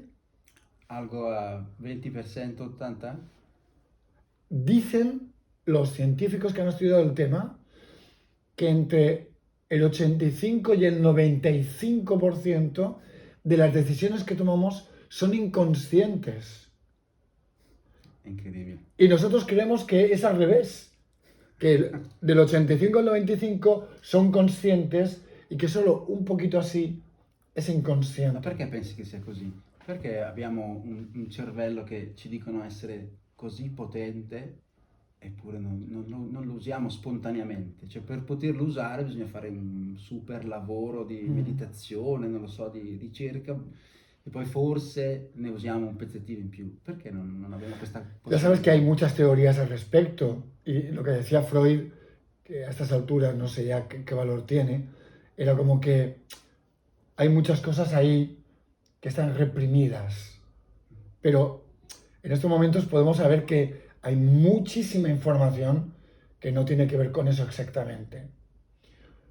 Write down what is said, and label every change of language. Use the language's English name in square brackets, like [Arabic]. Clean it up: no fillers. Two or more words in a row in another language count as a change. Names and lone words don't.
[Spanish] Algo a 20%, 80%? Dicen los científicos que han estudiado el tema que entre el 85 y el 95% de las decisiones que tomamos son inconscientes. [Italian] È incredibile. [Spanish] Y nosotros creemos que es al revés, que del 85 al 95 son conscientes y que solo un poquito así es [Italian] Ma [Spanish] inconsciente. [Italian] perché pensi che sia così? Perché abbiamo un cervello che ci dicono essere così potente eppure non lo usiamo spontaneamente? Cioè per poterlo usare bisogna fare un super lavoro di Mm. meditazione, non lo so, di ricerca e poi forse ne usiamo un pezzettino in più. Perché non abbiamo questa [Spanish] Ya sabes que hay [Italian] possibilità? [Spanish] muchas teorías al respecto y lo que decía Freud, que a estas alturas no sé ya qué valor tiene, era como que hay muchas cosas ahí que están reprimidas, pero en estos momentos podemos saber que hay muchísima información que no tiene que ver con eso exactamente.